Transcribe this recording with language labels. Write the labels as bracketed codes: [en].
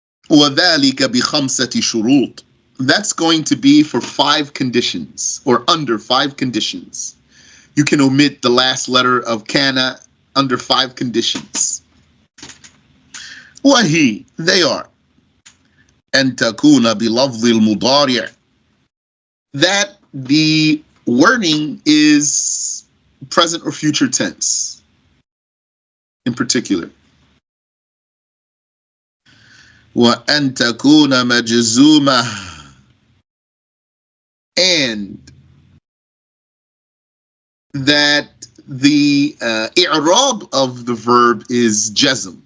[ar] وَذَلِكَ بِخَمْسَةِ شُرُوطٍ. [en] That's going to be for 5 conditions, or under 5 conditions. You can omit the last letter of Kaana under 5 conditions. [ar] وَهِي, [en] they are [ar] أَن تَكُونَ بِلَفْظِ الْمُضَارِعِ. [en] That the wording is present or future tense in particular. [ar] وَأَن تَكُونَ مَجْزُومَةً. [en] And that the i'rab of the verb is jazm.